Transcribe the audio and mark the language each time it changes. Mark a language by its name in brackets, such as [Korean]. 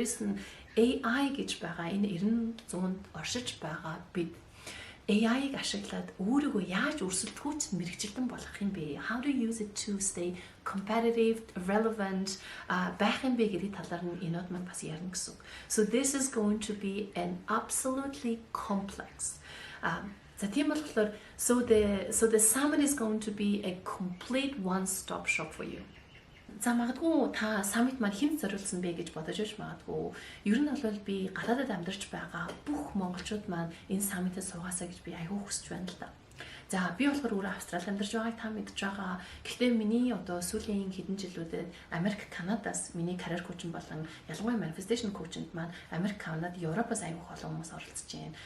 [Mongolian] Дээрэс нь AI гэж байгаа энэ 90-100-д оршиж байгаа бид AI-г ашиглаад өөрийгөө яаж өрсөлдөхүүц мэрэгчлэн болох юм бэ? [English] How to use it to stay competitive, relevant [Mongolian] байх юм бэ гэдэг талаар нь энэуд маань бас ярина гэсэн. [English] So this is going to be an absolutely complex [Mongolian] за тийм болохоор [English] so the summit is going to be a complete one-stop shop for you. [Mongolian] За магадгүй та summit маань хэн зориулсан бэ гэж бодож байж магадгүй. Ер нь бол би гадаадд амьдарч байгаа бүх монголчууд маань энэ summit-д суугаасаа гэж би аягүй хүсэж байна л да. За би болохоор өөрөө Австрали амьдарч байгааг та мэдж байгаа. Гэхдээ миний одоо сүүлийн хэдэн жилүүдэд Америк, Канадаас миний карьер коучинг болон ялангуяа manifestation коучинд маань Америк, Канад, Европоос аягүй олон хүмүүс оролцож байна.